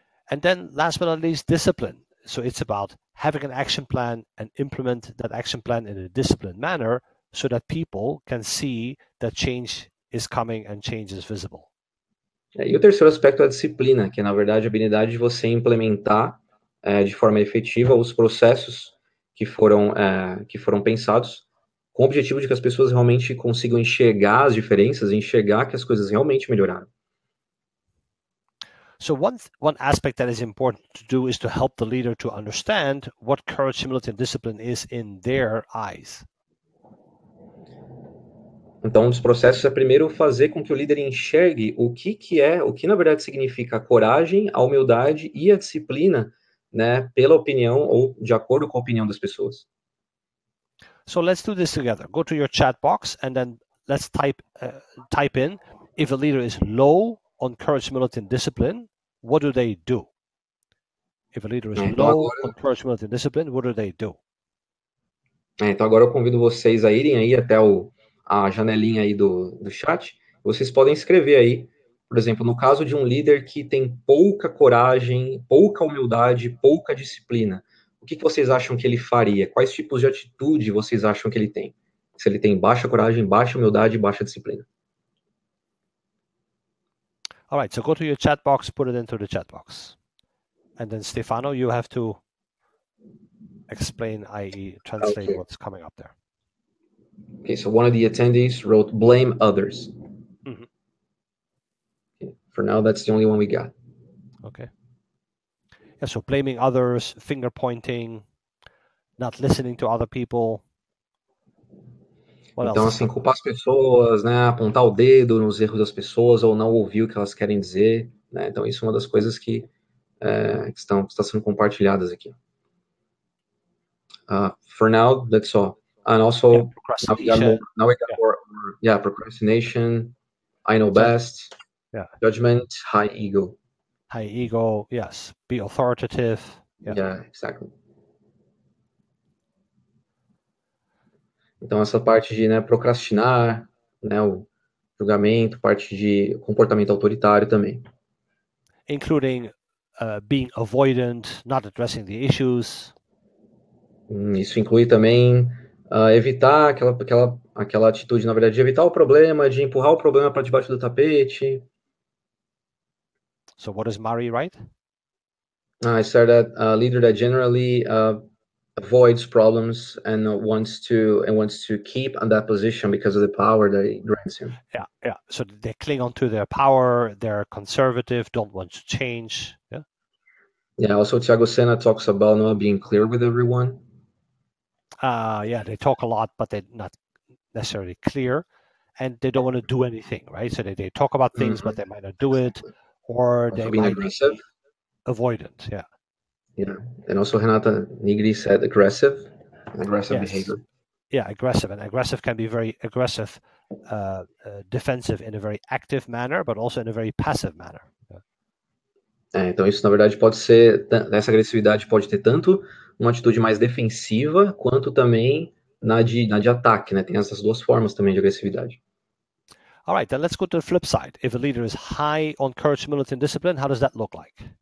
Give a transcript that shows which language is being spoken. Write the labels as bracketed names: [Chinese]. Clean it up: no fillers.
[English] And then, last but not least, discipline. So it's about having an action plan and implement that action plan in a disciplined manner so that people can see that change is coming and change is visible. [Portuguese] E o terceiro aspecto é a disciplina, que é, na verdade, a habilidade de você implementar de forma efetiva os processos que foram pensados, com o objetivo de que as pessoas realmente consigam enxergar as diferenças, enxergar que as coisas realmente melhoraram. [English] So one aspect that is important to do is to help the leader to understand what courage, humility, and discipline is in their eyes. [Portuguese] Então, um dos processos é primeiro fazer com que o líder enxergue o que na verdade significa a coragem, a humildade e a disciplina, né, pela opinião ou de acordo com a opinião das pessoas. [English] So let's do this together. Go to your chat box and then let's type in if a leader is low on courage, humility, and discipline, what do they do? If a leader is low on courage, humility, and discipline, what do they do? [Portuguese] Então agora eu convido vocês a irem aí até a janelinha aí do chat. Vocês podem escrever aí, por exemplo, no caso de um líder que tem pouca coragem, pouca humildade, pouca disciplina, o que vocês acham que ele faria? Quais tipos de atitude vocês acham que ele tem? Se ele tem baixa coragem, baixa humildade e baixa disciplina. [English] All right, so go to your chat box, put it into the chat box. And then Stefano, you have to explain, i.e. translate what's coming up there. Okay, so one of the attendees wrote, blame others. Mm-hmm. Okay, for now, that's the only one we got. Okay. Yeah, so blaming others, finger pointing, not listening to other people. What [Portuguese] então, [English] else? [Portuguese] assim, culpar as pessoas, né, apontar o dedo nos erros das pessoas ou não ouvir o que elas querem dizer, né? Então, isso é uma das coisas que está sendo compartilhadas aqui. [English] For now, that's all. And also, procrastination. Now we got more, procrastination, I know best, judgment, high ego. High ego, yes. Be authoritative. Yeah, exactly. [Portuguese] Então, essa parte de, né, procrastinar, né, o julgamento, parte de comportamento autoritário também. [English] Including being avoidant, not addressing the issues. [Portuguese] Isso inclui também evitar aquela atitude, na verdade, de evitar o problema, de empurrar o problema para debaixo do tapete. [English] So what does Mari write? I said that a leader that generally avoids problems and wants to keep on that position because of the power that it grants him. Yeah. So they cling on to their power. They're conservative, don't want to change. Yeah. Also, Thiago Senna talks about not being clear with everyone. They talk a lot, but they're not necessarily clear, and they don't want to do anything, right? So they talk about things, but they might not do it, or also they being might aggressive. be avoidant. Yeah. And also Renata Nigri said aggressive behavior. Yeah, aggressive, and aggressive can be very aggressive, defensive in a very active manner, but also in a very passive manner. [Portuguese] Então isso, na verdade, pode ser, essa agressividade pode ter tanto uma atitude mais defensiva, quanto também na de ataque, né? Tem essas duas formas também de agressividade. [English] All right, then let's go to the flip side. If a leader is high on courage, humility, and discipline, how does that look like?